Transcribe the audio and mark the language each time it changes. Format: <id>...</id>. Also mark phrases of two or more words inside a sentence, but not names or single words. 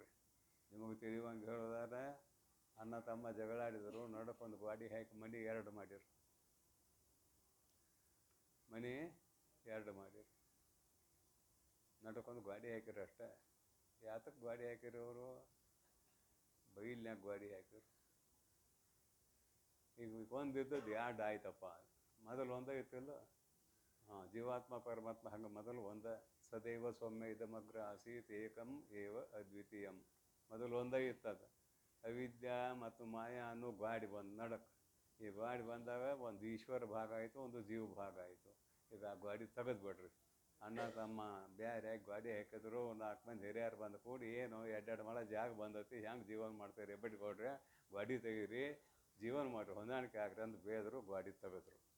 <kn>ನಿಮಗೆ ತಿಳಿಯುವಂಗೆ ಹೇಳೋದಾದ್ರೆ, ಅಣ್ಣ ತಮ್ಮ ಜಗಳಾಡಿದರು, ನಡಕೊಂದು ಗಾಡಿ ಹಾಕಿ ಮನೆ ಎರಡು ಮಾಡಿರು, ಮನೆ ಎರಡು ಮಾಡಿರು, ನಡ್ಕೊಂಡು ಗಾಡಿ ಹಾಕಿರು ಅಷ್ಟೇ. ಯಾತಕ್ಕೆ ಗಾಡಿ ಹಾಕಿರು ಅವರು? ಬೈಲ್ನ್ಯಾಗ ಗಾಡಿ ಹಾಕಿರು. ಈಗ ಒಂದಿದ್ದದ್ದು ಎರಡು ಆಯ್ತಪ್ಪ. ಮೊದಲು ಒಂದೇ ಇತ್ತಿಲ್ಲ. ಜೀವಾತ್ಮ ಪರಮಾತ್ಮ ಹಂಗೆ ಮೊದಲು ಒಂದೇ.</kn> <sa>ಸದೈವ ಸೌಮ್ಯ ಇದಮಗ್ರ ಆಸೀತ್ ಏಕಂ ಏವ ಅದ್ವಿತೀಯಂ.</sa> <kn>ಮೊದಲು ಒಂದೇ ಇತ್ತದ. ಅವಿದ್ಯಾ ಮತ್ತು ಮಾಯಾ ಅನ್ನೋ ಗಾಡಿ ಬಂದು ನಡಕ್ಕೆ. ಈ ಗಾಡಿ ಬಂದಾಗ ಒಂದು ಈಶ್ವರ ಭಾಗ ಆಯಿತು, ಒಂದು ಜೀವ ಭಾಗ ಆಯಿತು. ಈಗ ಆ ಗಾಡಿ ತೆಗೆದುಬಿಡ್ರಿ. ಅಣ್ಣ ತಮ್ಮ ಬೇರೆ ಗಾಡಿ ಹಾಕಿದ್ರು, 4 ಮಂದಿ ಹಿರಿಯರು ಬಂದು ಕೂಡಿ, ಏನು ಎರಡೆರಡು ಮಳ ಜಾಗ ಬಂದೈತಿ, ಹೆಂಗೆ ಜೀವನ ಮಾಡ್ತೀರಿ ಬಿಟ್ಕೊಡ್ರಿ, ಗಾಡಿ ತೆಗೀರಿ, ಜೀವನ ಮಾಡಿರಿ, ಹೊಂದಾಣಿಕೆ ಆಗ್ರಿ ಅಂತ ಬೇದರು, ಗಾಡಿ ತೆಗೆದ್ರು.</kn>